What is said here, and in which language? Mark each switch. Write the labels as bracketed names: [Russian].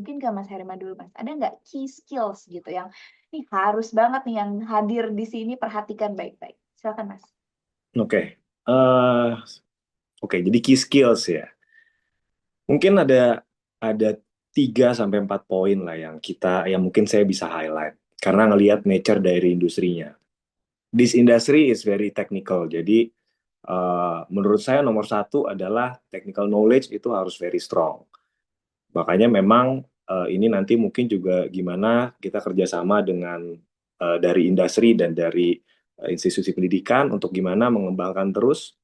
[Indonesian] Mungkin ke Mas Hairiman dulu, Mas. Ada nggak key skills gitu yang ini harus banget nih yang hadir di sini, perhatikan baik-baik. Silakan, Mas. Oke. Oke, jadi key skills ya. Mungkin ada 3 sampai 4 poin lah yang mungkin saya bisa highlight karena ngelihat nature dari industrinya. [English] This industry is very technical. [Indonesian] Jadi menurut saya nomor 1 adalah technical knowledge itu harus [English] very strong. [Indonesian] Makanya memang ini nanti mungkin juga gimana kita kerjasama dengan dari industri dan dari institusi pendidikan untuk gimana mengembangkan terus.